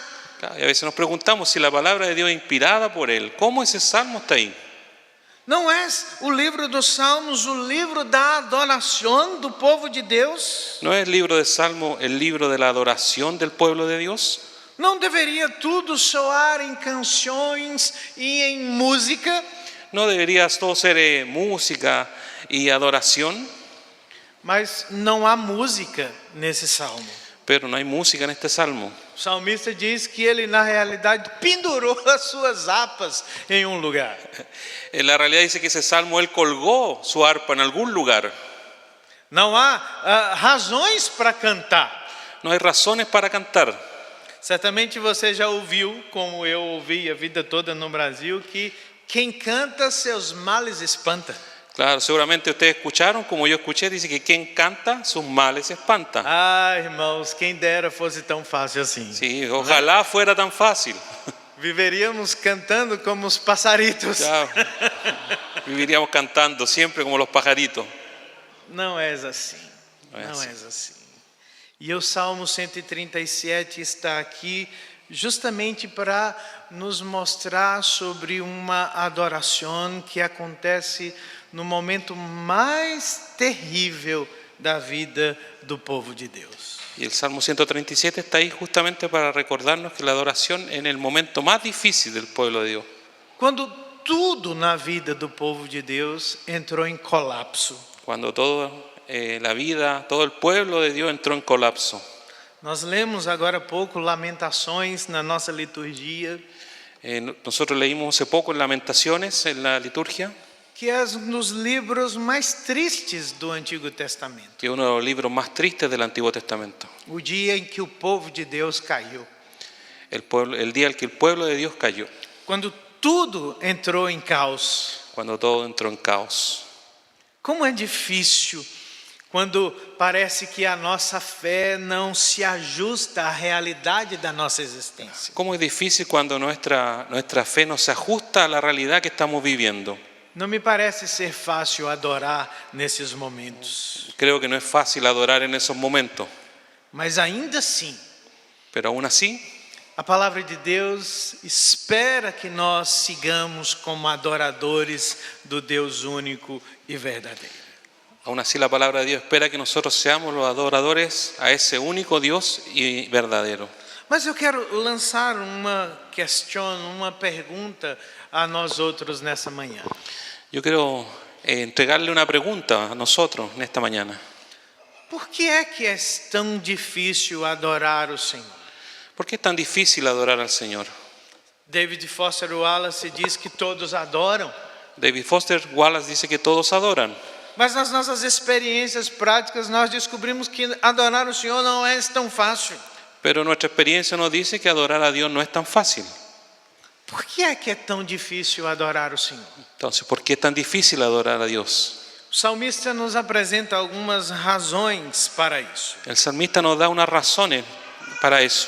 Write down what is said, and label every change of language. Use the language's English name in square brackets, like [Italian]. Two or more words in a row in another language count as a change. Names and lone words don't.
[Spanish] Claro, y a veces nos preguntamos si la palabra de Dios es inspirada por Él. ¿Cómo ese salmo está ahí? [Portuguese] Não é o livro dos Salmos o livro da adoração do povo de Deus? [Spanish] ¿No es el libro de Salmo el libro de la adoración del pueblo de Dios? [Portuguese] Não deveria tudo soar em canções e em música? [Spanish] ¿No debería todo ser música y adoración? [Portuguese] Mas não há música nesse salmo. [Spanish] Pero no hay música en este salmo. [Portuguese] O salmista diz que ele na realidade pendurou as suas harpas em um lugar. [Spanish] En la realidad dice que ese salmo él colgó su arpa en algún lugar. [Portuguese] Não há razões para cantar. [Spanish] No hay razones para cantar. [Portuguese] Certamente você já ouviu, como eu ouvi a vida toda no Brasil, que quem canta seus males espanta. [Spanish] Claro, seguramente ustedes escucharon, como yo escuché, dice que quien canta sus males espanta. [Portuguese] Ah, irmãos, quem dera fosse tão fácil assim. [Spanish] Sí, ojalá fuera tan fácil. [Portuguese] Viveríamos cantando como os passaritos. [Spanish] Ya, viviríamos cantando siempre como los pajaritos. [Portuguese] Não és assim. Não é Não assim. és assim. E o Salmo 137 está aqui justamente para nos mostrar sobre uma adoração que acontece no momento mais terrível da vida do povo de Deus. [Spanish] Y el Salmo 137 está ahí justamente para recordarnos que la adoración en el momento más difícil del pueblo de Dios. [Portuguese] Quando tudo na vida do povo de Deus entrou em colapso. [Spanish] Cuando toda la vida, todo el pueblo de Dios entró en colapso. [Portuguese] Nós lemos agora há pouco Lamentações na nossa liturgia, [Spanish] Nosotros leímos hace poco en Lamentaciones, en la liturgia, [Portuguese] que é um dos livros mais tristes do Antigo Testamento. [Spanish] que es uno de los libros más tristes del Antiguo Testamento. [Portuguese] O dia em que o povo de Deus caiu. [Spanish] El día en que el pueblo de Dios cayó, [Portuguese] Quando tudo entrou em caos. [Spanish] cuando todo entró en caos. [Portuguese] Como é difícil quando parece que a nossa fé não se ajusta à realidade da nossa existência. [Spanish] Cómo es difícil cuando nuestra fe no se ajusta a la realidad que estamos viviendo. [Portuguese] Não me parece ser fácil adorar nesses momentos. [Spanish] Creo que no es fácil adorar en esos momentos, [Portuguese] Mas ainda assim, [Spanish] pero aún así [Portuguese] a palavra de Deus espera que nós sigamos como adoradores do Deus único e verdadeiro. [Spanish] Aún así la palabra de Dios espera que nosotros seamos los adoradores a ese único Dios y verdadero. [Portuguese] Mas eu quero lançar uma pergunta a nós outros nessa manhã. [Spanish] Yo quiero entregarle una pregunta a nosotros en esta mañana. [Portuguese] Por que é tão difícil adorar o Senhor? [Spanish] ¿Por qué es tan difícil adorar al Señor? [Portuguese] David Foster Wallace diz que todos adoram, [Spanish] David Foster Wallace dice que todos adoran, [Portuguese] mas nas nossas experiências práticas nós descobrimos que adorar o Senhor não é tão fácil. [Spanish] pero nuestra experiencia nos dice que adorar a Dios no es tan fácil. [Portuguese] Por que é tão difícil adorar o Senhor? [Spanish] Entonces, ¿por qué es tan difícil adorar a Dios? [Portuguese] O salmista nos apresenta algumas razões para isso. [Spanish] El salmista nos da unas razones para eso.